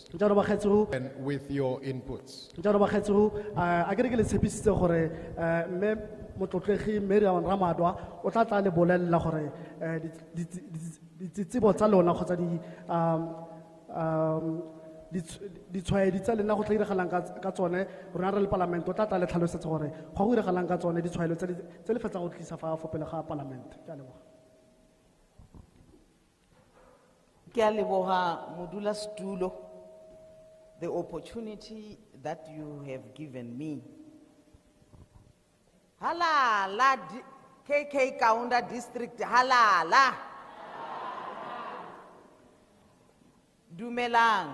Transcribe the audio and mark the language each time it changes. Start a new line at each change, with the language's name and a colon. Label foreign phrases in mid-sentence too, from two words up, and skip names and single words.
Tswana: Jalo bagaetsho
English: And with your inputs.
Tswana: jalo bagaetsho a ke re ke le tshepisitse gore mme motlotlegi Miriam Ramadwa o tla tla le bolella gore ditsebo tsa lona kgotsa di tshwaedi tsa lena go tla iragalang ka tsone rona re le parlament o tla tla le tlhalosetsa gore go go iragalang ka tsone di tshwaelo tse le fetsa go tlisa fa pele ga parlament. Ke a leboga. Ke a leboga modulasetulo,
English: the opportunity that you have given me.
Tswana: Halala, KK Kaunda District, halala. Dumelang,